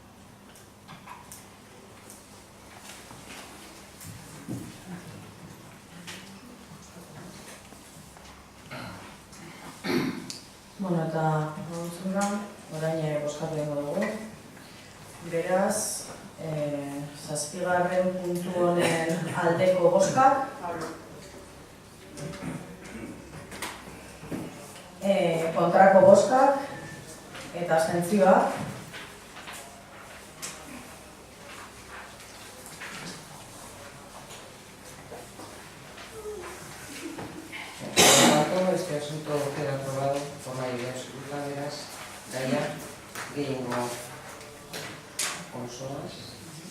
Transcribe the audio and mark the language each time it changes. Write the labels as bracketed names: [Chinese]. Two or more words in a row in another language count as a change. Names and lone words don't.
[Basque] Bueno, eta orain bozkatu egingo dugu. Beraz, 7. puntu honen aldeko bozkak. Kontrako bozkak. Eta abstentzioa. [Spanish] Este asunto queda aprobado por mayoría absoluta, verás, Gaia, Guillermo Consolas.